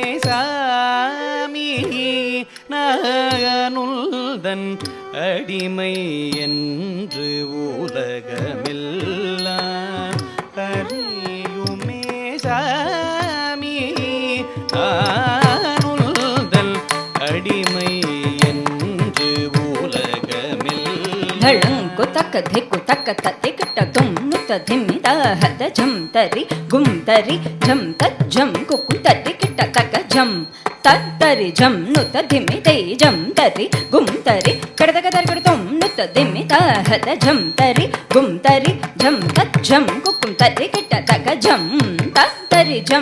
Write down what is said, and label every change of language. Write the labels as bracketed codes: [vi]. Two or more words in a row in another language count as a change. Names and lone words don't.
[ta] சாமி நானுள்தன் அடிமை என்று உலகமெல்லாம் அறியுமே சாமி நானுள்தன் அடிமை என்று உலகமெல்லாம் ತಕ್ಕ ಧಿಕ್ಕು ತಕ್ಕ ತತ್ತಿ ಕಿಟ್ಟ ತುಮ್ ನುತ್ತ ಧಿಮ್ಮಿ ದಾಹದ ಝಂ ತರಿ ಗುಂ ತರಿ ಝಂ ತತ್ ಝಂ ಕುಕ್ಕು ತತ್ತಿ ಕಿಟ್ಟ ತಕ್ಕ ಝಂ ತತ್ತರಿ ಝಂ ನುತ್ತ ಧಿಮ್ಮಿ ತೈ ಝಂ ತರಿ ಗುಂ ತರಿ ಕಡದಕ ತರಿ ತುಮ್ ನುತ್ತ ಧಿಮ್ಮಿ ದಾಹದ ಝಂ ತರಿ ಗುಂ ತರಿ ಝಂ ತತ್ ಝಂ ಕುಕ್ಕು ತತ್ತಿ ಕಿಟ್ಟ ತಕ್ಕ ಝಂ ತತ್ತರಿ ಝಂ